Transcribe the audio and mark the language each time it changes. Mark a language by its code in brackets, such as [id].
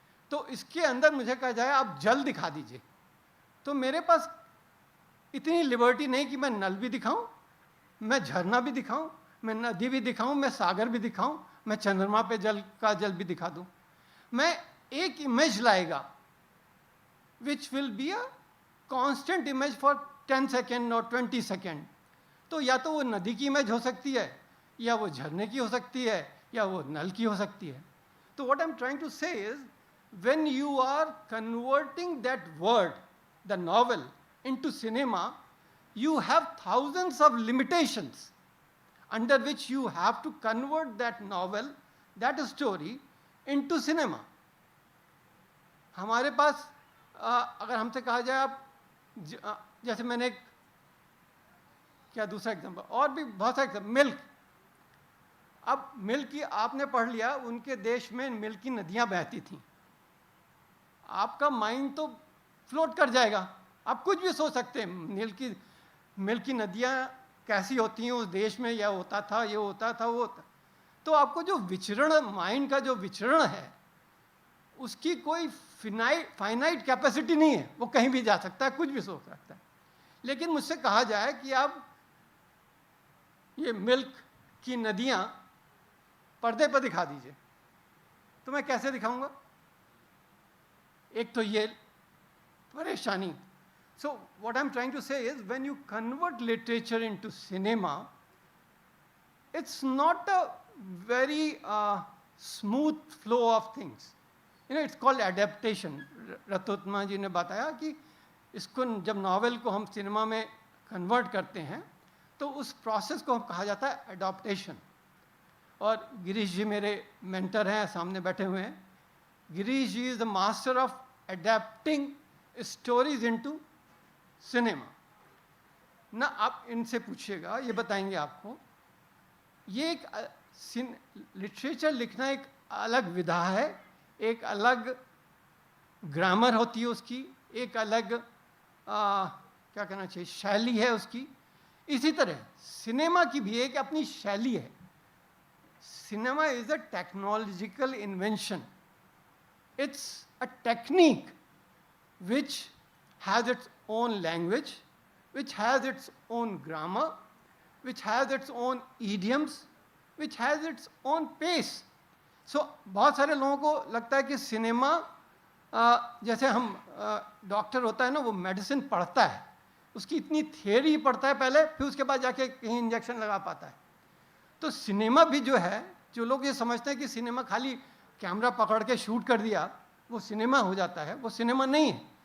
[hi] तो इसके अंदर मुझे कहा जाए आप जल दिखा दीजिए, तो मेरे पास इतनी लिबर्टी नहीं कि मैं नल भी दिखाऊं, मैं झरना भी दिखाऊं, मैं नदी भी दिखाऊं, मैं सागर भी दिखाऊं, मैं चंद्रमा पे जल भी दिखा दूं. मैं एक इमेज लाएगा [en] which will be a constant image for 10 [hi] second और 20 सेकेंड. तो या तो वो नदी की इमेज हो सकती है, या वो झरने की हो सकती है, या वो नल की हो सकती है. तो [en] what I'm trying to say is, when you are converting that word, the novel, into cinema, you have thousands of limitations under which you have to convert that novel, that story, into cinema. [hi] हमारे पास अगर हमसे कहा जाए आप जैसे मैंने क्या दूसरा एग्जाम्पल, और भी बहुत सारे एग्जाम्पल, मिल्क. अब मिल्क की आपने पढ़ लिया, उनके देश में मिल्क की नदियां बहती थीं. आपका माइंड तो फ्लोट कर जाएगा, आप कुछ भी सोच सकते हैं. मिल्क की नदियां कैसी होती हैं उस देश में, यह होता था, ये होता था, वो होता. तो आपको जो विचरण, माइंड का जो विचरण है, उसकी कोई फाइनाइट कैपेसिटी नहीं है. वो कहीं भी जा सकता है, कुछ भी सोच सकता है. लेकिन मुझसे कहा जाए कि आप ये मिल्क की नदियां पर्दे पर दिखा दीजिए, तो मैं कैसे दिखाऊंगा? एक तो ये परेशानी. [en] So what I'm trying to say is, when you convert literature into cinema, it's not a very smooth flow of things. It's called adaptation. [hi] रतोत्मा जी ने बताया कि इसको जब नॉवेल को हम सिनेमा में कन्वर्ट करते हैं तो उस प्रोसेस को कहा जाता है एडॉप्टेशन. और गिरीश जी मेरे मेंटर हैं, सामने बैठे हुए हैं. गिरीश जी [en] Is the master of adapting stories into cinema. [hi] ना आप इनसे पूछिएगा, ये बताएंगे आपको. ये एक लिटरेचर लिखना एक अलग विधा है, एक अलग ग्रामर होती है उसकी, एक अलग क्या कहना चाहिए, शैली है उसकी. इसी तरह सिनेमा की भी एक अपनी शैली है. [en] Cinema is a technological invention. It's a technique which has its own language, which has its own grammar, which has its own idioms, which has its own pace. So [hi] बहुत सारे लोगों को लगता है कि सिनेमा जैसे हम डॉक्टर होता है ना, वो मेडिसिन पढ़ता है, उसकी इतनी थियरी पढ़ता है पहले, फिर उसके बाद जाके कहीं इंजेक्शन लगा पाता है. तो सिनेमा भी जो है, जो लोग ये समझते हैं कि सिनेमा खाली कैमरा पकड़ के शूट कर दिया वो सिनेमा हो जाता है, वो सिनेमा नहीं है.